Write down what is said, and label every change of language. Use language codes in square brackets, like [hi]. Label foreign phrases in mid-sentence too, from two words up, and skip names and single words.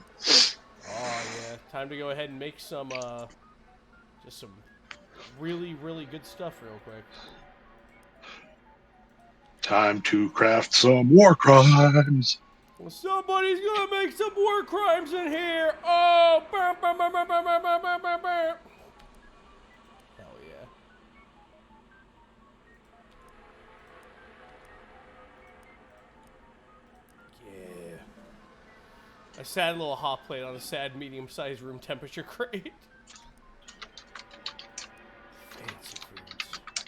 [en] Oh, yeah. Time to go ahead and make some, just some really, really good stuff real quick. Time to craft some war crimes. Well, somebody's gonna make some war crimes in here! Oh! Burr, burr, burr, burr, burr, burr, burr, burr, burr. Hell yeah. Yeah. A sad little hot plate on a sad medium-sized room temperature crate. Fancy foods.